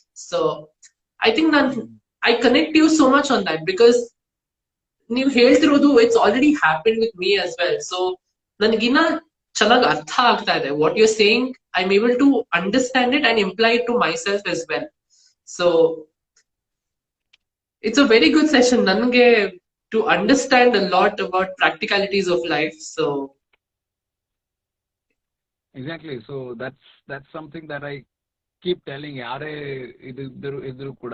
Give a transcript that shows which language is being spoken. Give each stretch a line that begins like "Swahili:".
English: So I think that I connect you so much on that, because
Kannada: ನೀವು ಹೇಳ್ತಿರೋದು
English: it's already happened with me as well.
Kannada: So ನನಗಿನ್ನ ಚೆನ್ನಾಗಿ ಅರ್ಥ ಆಗ್ತಾ ಇದೆ
English: what you're saying. I'm able to understand it and imply it to myself as well. So it's a very good session ನನಗೆ to understand a lot about practicalities of life. So exactly. So that's something that I keep telling
Kannada: ಯಾರೇ ಇದ್ರು ಕೂಡ.